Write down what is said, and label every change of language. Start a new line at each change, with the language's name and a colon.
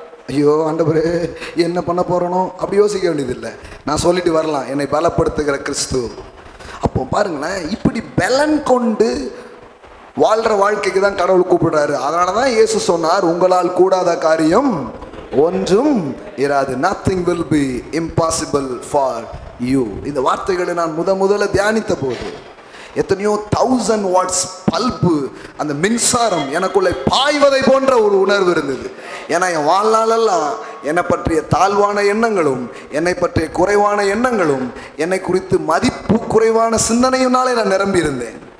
Tamil: ஐயோ ஆண்டவரே என்ன பண்ண போகிறனோ அப்படி யோசிக்க வேண்டியதில்லை. நான் சொல்லிட்டு வரலாம், என்னை பலப்படுத்துகிற கிறிஸ்து. அப்போ பாருங்களேன், இப்படி பலன் கொண்டு வாழ்கிற வாழ்க்கைக்கு தான் கடவுள் கூப்பிடுறாரு. அதனால தான் இயேசு சொன்னார், உங்களால் கூடாத காரியம் ஒன்றும் இராது.
English: nothing will be impossible for you.
Tamil: இந்த வார்த்தைகளை நான் முதல்ல தியானித்த போது எத்தனையோ 1000 வாட்ஸ் பல்பு, அந்த மின்சாரம் எனக்குள்ளே பாய்வதை போன்ற ஒரு உணர்வு இருந்தது. ஏன்னா என் வாழ்நாளெல்லாம் என்னை பற்றிய தாழ்வான எண்ணங்களும், என்னை பற்றிய குறைவான எண்ணங்களும், என்னை குறித்து மதிப்பு குறைவான சிந்தனையினாலே நான் நிரம்பி இருந்தேன்.